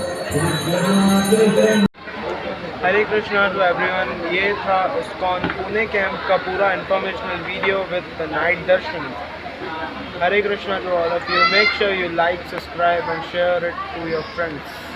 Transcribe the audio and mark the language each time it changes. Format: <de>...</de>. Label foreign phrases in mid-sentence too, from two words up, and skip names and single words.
<en>Hare Krishna to everyone.</en> <hi>ये था इस्कॉन पुणे कैंप का पूरा</hi> <en>informational video with night</en> <hi>दर्शन।</hi> <en>Hare Krishna to all of you. Make sure you like, subscribe and share it to your friends.</en>